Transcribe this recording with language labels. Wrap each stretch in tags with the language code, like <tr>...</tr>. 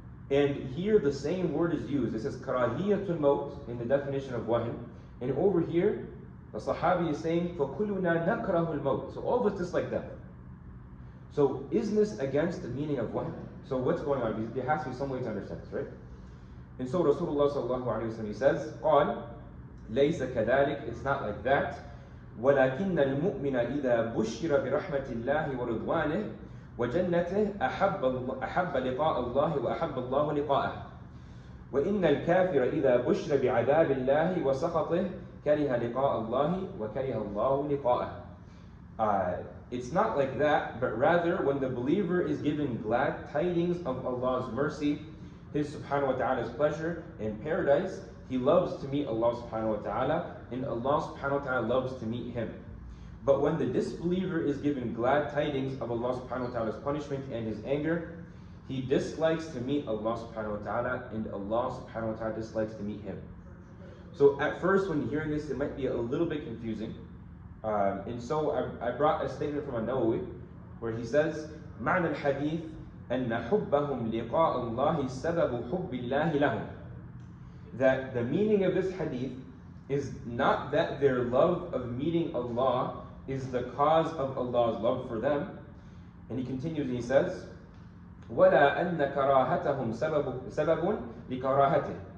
<en>And here the same word is used. It says</en> <ar>karahiyatul maut</ar> <en>in the definition of wahin, and over here the Sahabi is saying</en> <ar>فَكُلُّنَا نَكْرَهُ الْمَوْتِ.</ar> <en>So all of us dislike death. So isn't this against the meaning of wahin? So what's going on? There has to be some way to understand this, right? And so Rasulullah sallallahu alaihi wasallam, he says,</en> <ar>قال ليس كذلك,</ar> <en>it's not like that.</en> <ar>ولكن المؤمن إذا بشر برحمة الله ورضوانه وجنته أحب لقاء الله وأحب الله لقاءه وإن الكافر إذا بشر بعذاب الله وسخطه كره لقاء الله وكره الله لقاءه.</ar> <en>It's not like that, but rather when the believer is given glad tidings of Allah's mercy, His subhanahu wa ta'ala's pleasure in paradise, he loves to meet Allah subhanahu wa ta'ala, and Allah subhanahu wa ta'ala loves to meet him. But when the disbeliever is given glad tidings of Allah subhanahu wa ta'ala's punishment and his anger, he dislikes to meet Allah subhanahu wa ta'ala, and Allah subhanahu wa ta'ala dislikes to meet him. So at first, when you're hearing this, it might be a little bit confusing. And so I brought a statement from An-Nawawi where he says,</en> <ar>معنى الحديث أن حبهم لقاء الله سبب حب الله لهم.</ar> <en>That the meaning of this hadith is not that their love of meeting Allah is the cause of Allah's love for them. And he continues and he says,</en> <ar>وَلَا أَنَّ كَرَاهَتَهُمْ سَبَبٌ لِكَرَاهَتِهِ.</ar>